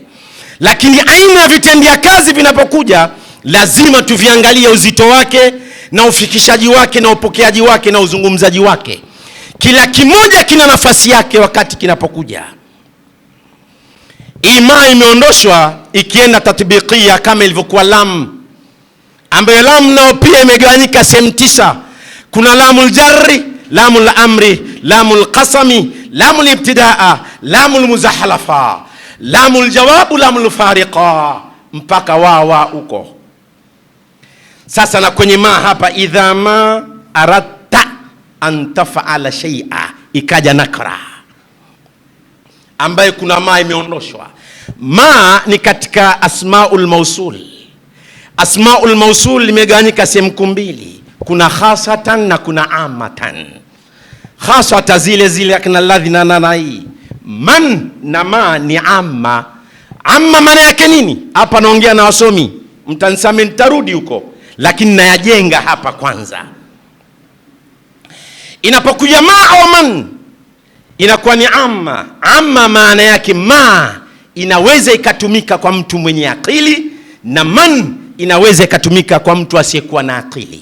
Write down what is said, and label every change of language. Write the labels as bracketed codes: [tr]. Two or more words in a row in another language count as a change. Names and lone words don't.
[sw] Lakini aina ya vitendea kazi vinapokuja, lazima tuviangalie uzito wake na ufikishaji wake na upokeaji wake na uzungumzaji wake. Kila kimoja kina nafasi yake wakati kinapokuja. Ima imeondoshwa ikienda tatbiqia kama ilivyokuwa lam, ambayo lam nao pia imegawanyika sehemu 9. Kuna [ar] لام الجر لام الأمر لام القسم لام الابتداء لام المزحلقة لام الجواب لام الفارقة, [sw] mpaka wawa huko. Sasa na kwenye ma hapa, [ar] إذا ما أردت أن تفعل شيئا, [sw] ikaja nakra ambaye kuna ma imeondoshwa. Ma ni katika [ar] أسماء الموصول. أسماء الموصول [sw] limegawanyika sehemu 2, kuna khasatan na kuna amatan. Khasata zile akina alladhi na nanai. Man na ma ni amma. Amma maana yake nini? Hapa naongea na wasomi, mtanisame nitarudi huko, lakini nayajenga hapa kwanza. Inapokuja ma au man inakuwa ni amma. Amma maana yake ma inaweza ikatumika kwa mtu mwenye akili, na man inaweza ikatumika kwa mtu asiyekuwa na akili.